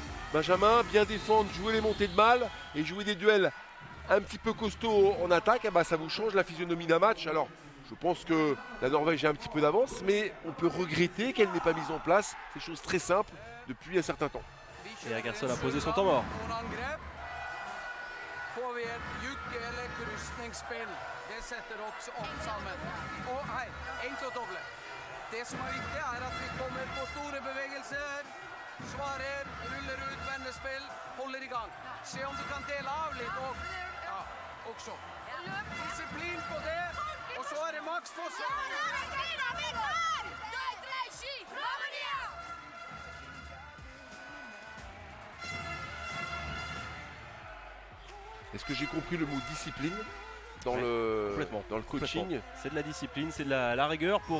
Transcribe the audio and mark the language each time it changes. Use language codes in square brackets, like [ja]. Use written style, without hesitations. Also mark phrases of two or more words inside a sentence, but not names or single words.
[fr] Benjamin, bien défendre, jouer les montées de balles et jouer des duels un petit peu costauds en attaque, eh ben, ça vous change la physionomie d'un match. Alors, je pense que la Norvège a un petit peu d'avance, mais on peut regretter qu'elle n'ait pas mis en place ces choses très simples depuis un certain temps. Et Gerson a posé son temps mort. [no] Får vi et jugge eller krysningsspill, det setter oss opp sammen. Og hei, enkelt og doble. Det som er viktig er at vi kommer på store bevegelser, svarer, ruller ut vendespill, holder i gang. Se om du kan dele av litt og ja, også. Disiplin på det, og så er det maks forsvar. [fr] Est-ce que j'ai compris le mot discipline dans, Ouais, dans le coaching? C'est de la discipline, c'est de la rigueur pour